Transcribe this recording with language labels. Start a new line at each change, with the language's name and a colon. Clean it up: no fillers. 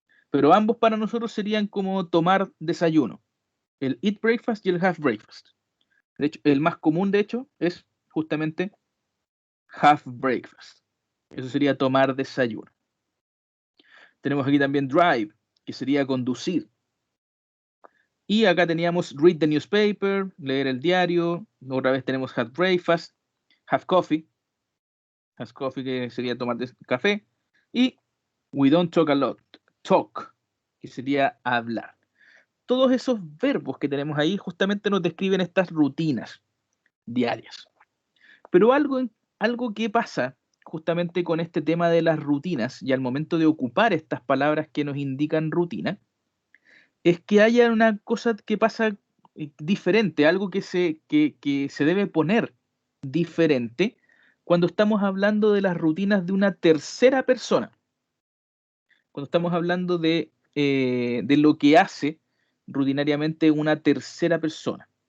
Spanish: Pero ambos para nosotros serían como tomar desayuno, el eat breakfast y el half breakfast. De hecho, el más común, de hecho, es justamente half breakfast. Eso sería tomar desayuno. Tenemos aquí también drive, que sería conducir. Y acá teníamos
English: read the newspaper,
Spanish: leer el diario. Otra vez tenemos
English: have breakfast, have coffee. Have coffee,
Spanish: que sería tomar café.
English: Y we don't talk a lot. Talk.
Spanish: que sería hablar. Todos esos verbos que tenemos ahí justamente nos describen estas rutinas diarias. Pero algo que pasa justamente con este tema de las rutinas y al momento de ocupar estas palabras que nos indican rutina, es que haya una cosa que pasa diferente, algo que se debe poner diferente cuando estamos hablando de las rutinas de una tercera persona, cuando estamos hablando de lo que hace rutinariamente una tercera persona.